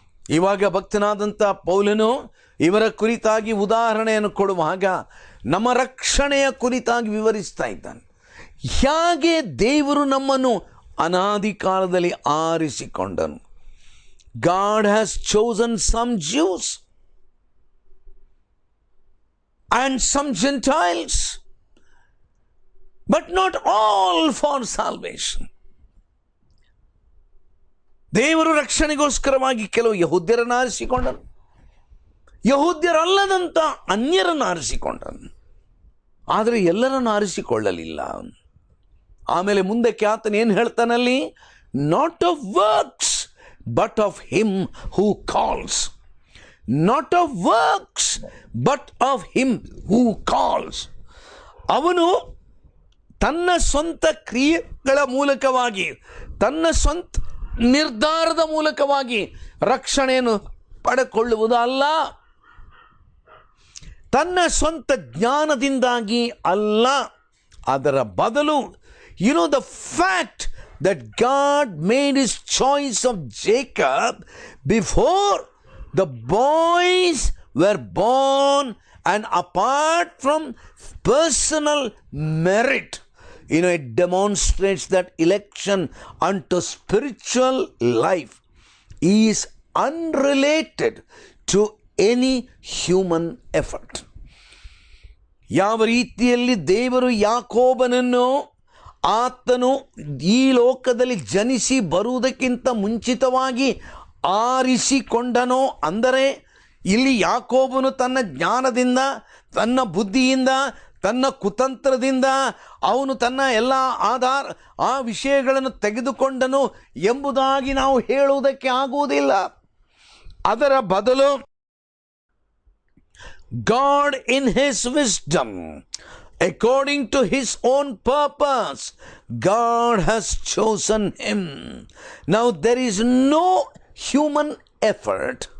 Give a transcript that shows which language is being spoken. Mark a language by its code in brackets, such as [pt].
[kn] ಇವಾಗ ಭಕ್ತನಾದಂಥ ಪೌಲನು ಇವರ ಕುರಿತಾಗಿ ಉದಾಹರಣೆಯನ್ನು ಕೊಡುವಾಗ ನಮ್ಮ ರಕ್ಷಣೆಯ ಕುರಿತಾಗಿ ವಿವರಿಸ್ತಾ ಇದ್ದಾನೆ. ಹೇಗೆ ದೇವರು ನಮ್ಮನ್ನು ಅನಾದಿ ಕಾಲದಲ್ಲಿ ಆರಿಸಿಕೊಂಡನು. [en] God has chosen some Jews and some Gentiles, but not all for salvation. [kn] ದೇವರು ರಕ್ಷಣೆಗೋಸ್ಕರವಾಗಿ ಕೆಲವು ಯಹೂದ್ಯರನ್ನು ಆರಿಸಿಕೊಂಡನು, ಯಹೂದ್ಯರಲ್ಲದಂಥ ಅನ್ಯರನ್ನು ಆರಿಸಿಕೊಂಡನು. ಆದರೆ ಎಲ್ಲರನ್ನು ಆರಿಸಿಕೊಳ್ಳಲಿಲ್ಲ. ಆಮೇಲೆ ಮುಂದಕ್ಕೆ ಆತನ ಏನು ಹೇಳ್ತಾನಲ್ಲಿ? [en] Not of works but of him who calls. Not of works but of him who calls. [kn] ಅವನು ತನ್ನ ಸ್ವಂತ ಕ್ರಿಯೆಗಳ ಮೂಲಕವಾಗಿ, ತನ್ನ ಸ್ವಂತ ನಿರ್ಧಾರದ ಮೂಲಕವಾಗಿ ರಕ್ಷಣೆಯನ್ನು ಪಡೆದುಕೊಳ್ಳುವುದು ಅಲ್ಲ, ತನ್ನ ಸ್ವಂತ ಜ್ಞಾನದಿಂದಾಗಿ ಅಲ್ಲ. ಅದರ ಬದಲು [en] the fact that God made his choice of Jacob before the boys were born and apart from personal merit, it demonstrates that election unto spiritual life is unrelated to any human effort. [kn] ಯಾವ ರೀತಿಯಲ್ಲಿ ದೇವರು ಯಾಕೋಬನನ್ನು ಆತನು ಈ ಲೋಕದಲ್ಲಿ ಜನಿಸಿ ಬರುವುದಕ್ಕಿಂತ ಮುಂಚಿತವಾಗಿ ಆರಿಸಿಕೊಂಡನೋ, ಅಂದರೆ ಇಲ್ಲಿ ಯಾಕೋಬನು ತನ್ನ ಜ್ಞಾನದಿಂದ, ತನ್ನ ಬುದ್ಧಿಯಿಂದ, ತನ್ನ ಕುತಂತ್ರದಿಂದ ಅವನು ತನ್ನ ಎಲ್ಲ ಆ ವಿಷಯಗಳನ್ನು ತೆಗೆದುಕೊಂಡನು ಎಂಬುದಾಗಿ ನಾವು ಹೇಳುವುದಕ್ಕೆ ಆಗುವುದಿಲ್ಲ. ಅದರ ಬದಲು [en] God in his wisdom, according to his own purpose, God has chosen him. Now there is no human effort.